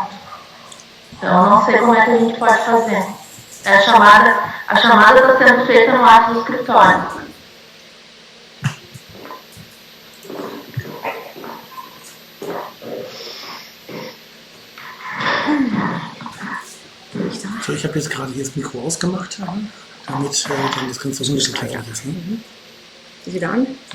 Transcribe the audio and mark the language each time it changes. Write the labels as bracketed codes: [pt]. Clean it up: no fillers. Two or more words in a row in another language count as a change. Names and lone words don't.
[pt] Então, eu não sei como é que a gente pode fazer. A chamada está sendo feita no ato do escritório. [de] So, ich habe jetzt gerade hier das Mikro ausgemacht, damit dann das Ganze so ein bisschen kläglich ist. Ne? Ist wieder an?